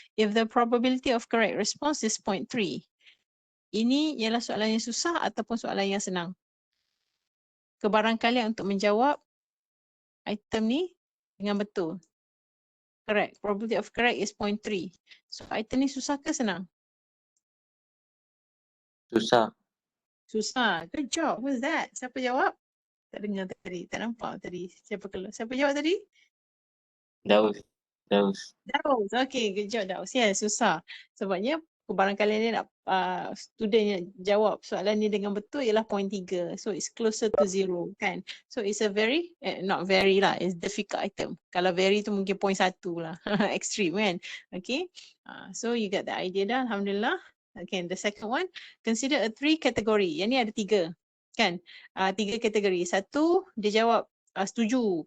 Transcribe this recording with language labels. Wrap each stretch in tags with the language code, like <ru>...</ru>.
<en>If the probability of correct response is 0.3.</en> <ms>Ini ialah soalan yang susah ataupun soalan yang senang. Kebarangkalian untuk menjawab item ni dengan betul. Correct.</ms> <en>Probability of correct is 0.3.</en> <ms>So item ni susah ke senang? Susah. Susah.</ms> <en>Good job. Who's that?</en> <ms>Siapa jawab? Tak dengar tadi. Tak nampak tadi. Siapa jawab tadi? Daus. Daus.</ms> <en>Okay, good job</en> <ms>Daus. Yes, susah. Sebabnya kebarangkalian dia nak student yang jawab soalan ni dengan betul ialah 0.3.</ms> <en>So it's closer to 0 kan. So it's a very, not very lah, it's difficult item.</en> <ms>Kalau very tu mungkin 0.1 lah. Extreme kan. Okay. So you get the idea dah, Alhamdulillah.</ms> <en>Okay, the second one, consider a 3 category.</en> <ms>Yang ni ada 3 kan. 3 kategori. Satu, dia jawab setuju.</ms>